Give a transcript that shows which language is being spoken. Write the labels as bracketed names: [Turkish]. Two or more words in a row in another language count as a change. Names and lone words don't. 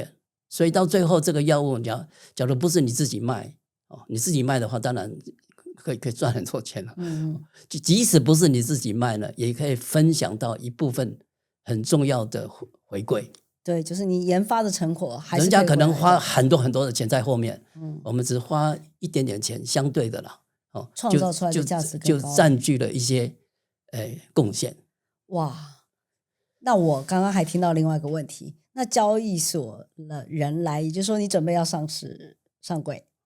[Chinese] 所以到最後，這個藥物假如不是你自己賣你自己賣的話，當然可以賺很多錢了。就即使不是你自己賣呢，也可以分享到一部分很重要的回饋。對，就是你研發的成果還是人家可能花很多的錢在後面，我們只花一點點錢，相對的啦。創造出來的價值就佔據了一些貢獻。哇，那我剛剛還聽到另外一個問題，那交易所的人來，也就是說你準備要上櫃？